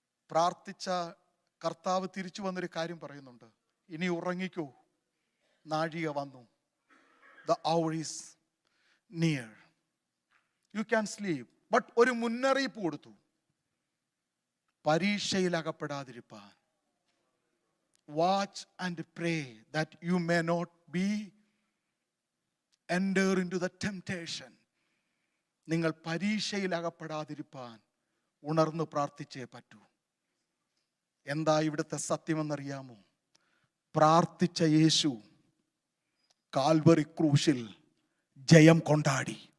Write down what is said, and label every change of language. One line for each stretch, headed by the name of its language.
Malayalam: പ്രാർത്ഥിച്ച കർത്താവ് തിരിച്ചു വന്നൊരു കാര്യം പറയുന്നുണ്ട്, ഇനി ഉറങ്ങിക്കോ, നാഴിക വന്നു.
English: The hour is near. You can sleep.
Malayalam: But ഒരു മുന്നറിയിപ്പ് കൊടുത്തു, പരീക്ഷയിൽ അകപ്പെടാതിരിപ്പാൻ.
English: Watch and pray that you may not be enter into the temptation.
Malayalam: നിങ്ങൾ പരീക്ഷയിൽ അകപ്പെടാതിരിപ്പാൻ ഉണർന്ന് പ്രാർത്ഥിച്ചേ പറ്റൂ. എന്താ ഇവിടുത്തെ സത്യമെന്നറിയാമോ? പ്രാർത്ഥിച്ച യേശു കാൽവറി ക്രൂശിൽ ജയം കൊണ്ടാടി.